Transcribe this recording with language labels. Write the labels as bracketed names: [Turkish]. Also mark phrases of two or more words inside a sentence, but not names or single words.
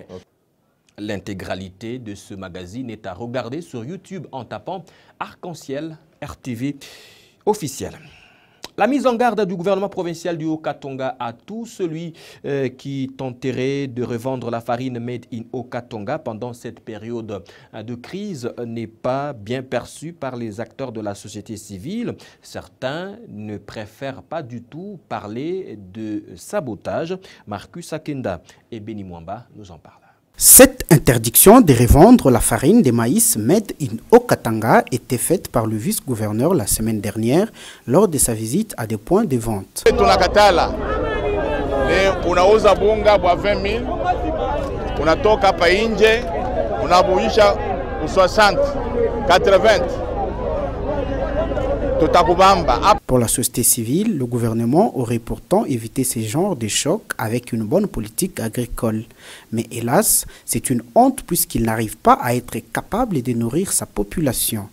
[French] L'intégralité de ce magazine est à regarder sur YouTube en tapant Arc-en-Ciel RTV officiel. La mise en garde du gouvernement provincial du Haut-Katanga à tout celui qui tenterait de revendre la farine [English] made in [French] Haut-Katanga pendant cette période de crise n'est pas bien perçue par les acteurs de la société civile. Certains ne préfèrent pas du tout parler de sabotage. Marcus Akenda et Beni Mwamba nous en parlent. Cette interdiction de revendre la farine de maïs [English] made in [French] Haut-Katanga était faite par le vice-gouverneur la semaine dernière lors de sa visite à des points de vente. [Swahili] Tunakatala. Unauza bunga bwa 20 000, unatoka hapa nje, unabuisha 60, 80. [French] Pour la société civile, le gouvernement aurait pourtant évité ce genre de chocs avec une bonne politique agricole. Mais hélas, c'est une honte puisqu'il n'arrive pas à être capable de nourrir sa population.